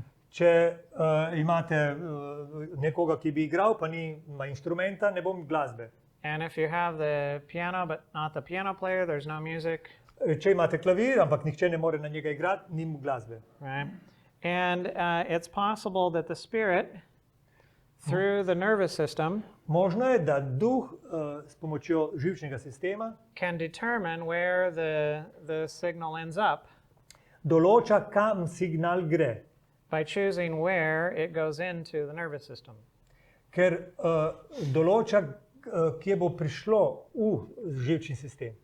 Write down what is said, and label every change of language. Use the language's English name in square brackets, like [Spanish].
[Slovenian] Če imate nekoga, ki bi igral, pa nima inštrumenta, ne bom glasbe. [English] And if you have the piano but not the piano player, there's no music, [Slovenian] Če imate klavir, ampak nihče ne more na njega igrati, ni glasbe. [English] right? And it's possible that the spirit, through the nervous system, [Slovenian] Možno je, da duh s pomočjo živčnega sistema [English] can determine where the signal ends up [Slovenian] določa, kam signal gre. [English] by choosing where it goes into the nervous system. [Slovenian] Ker določa, kje bo prišlo v živčni sistem.